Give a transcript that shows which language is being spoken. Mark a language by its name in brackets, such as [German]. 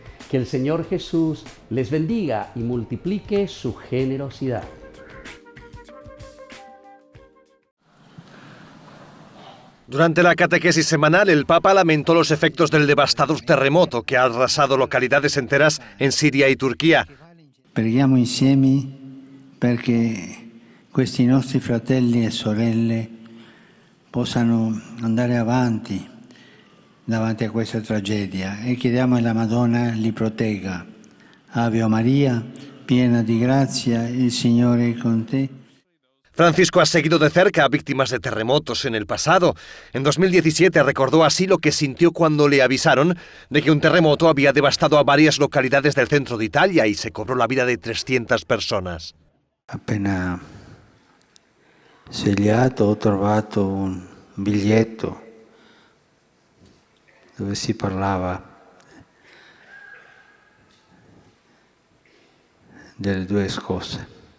[Spanish] Que el Señor Jesús les bendiga y multiplique su generosidad. Durante la catequesis semanal, el Papa lamentó los efectos del devastador terremoto que ha arrasado localidades enteras en Siria y Turquía. [Italian] Preghiamo insieme perché questi nostri fratelli e sorelle possano andare avanti davanti a questa tragedia e chiediamo alla Madonna li protegga. Ave Maria, piena di grazia, il Signore è con te. [Spanish] Francisco ha seguido de cerca a víctimas de terremotos en el pasado. En 2017 recordó así lo que sintió cuando le avisaron de que un terremoto había devastado a varias localidades del centro de Italia y se cobró la vida de 300 personas. [Italian] Appena svegliato ho trovato un biglietto dove si parlava delle due cose.